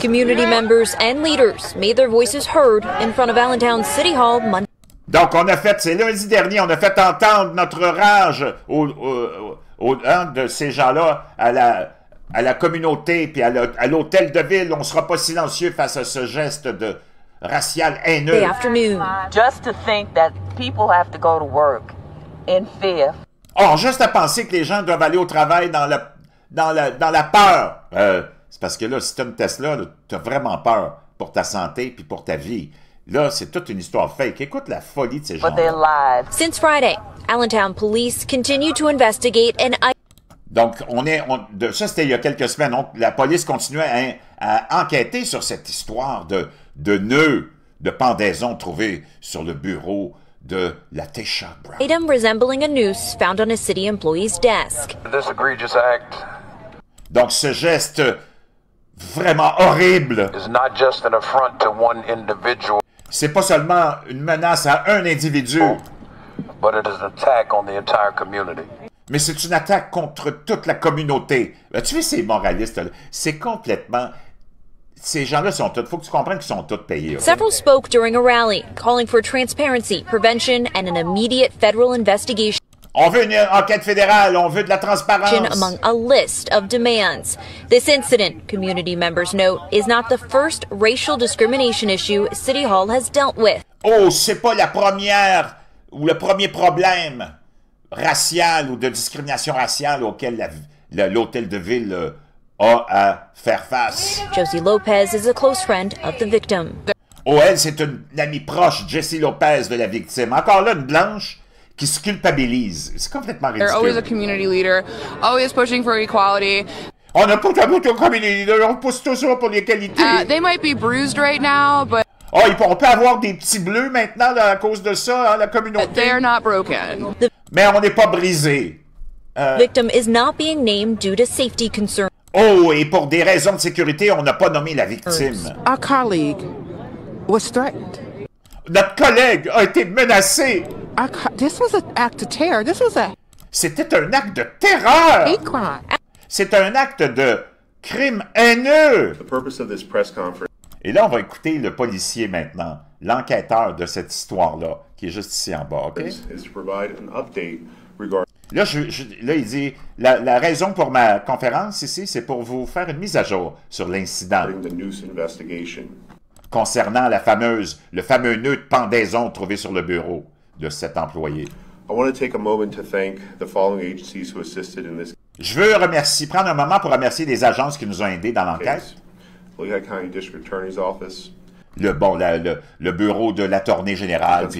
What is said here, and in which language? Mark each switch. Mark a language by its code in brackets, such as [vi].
[en] Community members and leaders made their voices heard in front of Allentown City Hall Monday. [fr] Donc, on a fait, c'est lundi dernier, on a fait entendre notre rage de ces gens-là à la communauté, puis à l'hôtel de ville. On ne sera pas silencieux face à ce geste de racial haineux. [en] Good afternoon. Just to think that people have to go to work in fear. [fr] Oh, juste à penser que les gens doivent aller au travail dans la peur. C'est parce que là, si tu as une Tesla, tu as vraiment peur pour ta santé puis pour ta vie. Là, c'est toute une histoire fake. Écoute la folie de ces gens-là. [en] Since Friday, Allentown police continue to investigate and... [fr] Donc, ça, c'était il y a quelques semaines. Donc, la police continuait à enquêter sur cette histoire de nœuds de pendaison trouvés sur le bureau de Laetitia Brown. [en] Item resembling a noose found on a city employee's desk. This egregious act [fr] Donc, ce geste vraiment horrible, [en] is not just an affront to one individual, [fr] c'est pas seulement une menace à un individu, [en] but it is an attack on the entire community. [fr] mais c'est une attaque contre toute la communauté. Tu vois, ces moralistes-là, c'est complètement... Ces gens-là sont tous... Il faut que tu comprennes qu'ils sont tous payés. [en] Okay? Several spoke during a rally, calling for transparency, prevention, and an immediate federal investigation. [fr] On veut une enquête fédérale, on veut de la transparence. [en] Among a list of demands. This incident, community members note, is not the first racial discrimination issue City Hall has dealt with. [fr] Oh, c'est pas la première ou le premier problème racial ou de discrimination raciale auquel l'hôtel de ville a à faire face. [en] Josie Lopez is a close friend of the victim. [fr] Oh, elle, c'est une amie proche, Jessie Lopez, de la victime. Encore là, une blanche qui se culpabilise. C'est complètement ridicule. [en] They're always a community leader, always pushing for equality. [fr] On n'a pas de [en] community leader, [fr] on pousse toujours pour l'égalité. [en] They might be bruised right now, but [fr] Oh, on peut avoir des petits bleus maintenant à cause de ça, hein, la communauté. [en] they're not broken. [fr] Mais on n'est pas brisé. [en] Victim is not being named due to safety concerns. [fr] Oh, et pour des raisons de sécurité, on n'a pas nommé la victime. [en] Our colleague was threatened. [fr] Notre collègue a été menacé. [en] This was an act of terror. This was a [fr] C'était un acte de terreur. [en] hate crime. [fr] C'est un acte de crime haineux. [en] The purpose of this press conference [fr] Et là, on va écouter le policier maintenant, l'enquêteur de cette histoire-là, qui est juste ici en bas, OK? [en] is to provide an update regarding [fr] Là, là il dit, la raison pour ma conférence ici, c'est pour vous faire une mise à jour sur l'incident [en] the Noose investigation. [fr] concernant le fameux nœud de pendaison trouvé sur le bureau de cet employé. [en] I want to take a moment to thank the following agencies who assisted in this [fr] Je veux prendre un moment pour remercier les agences qui nous ont aidés dans l'enquête. [en] case. Lehigh County District Attorney's Office, [fr] Le bureau de l'attorney général, puis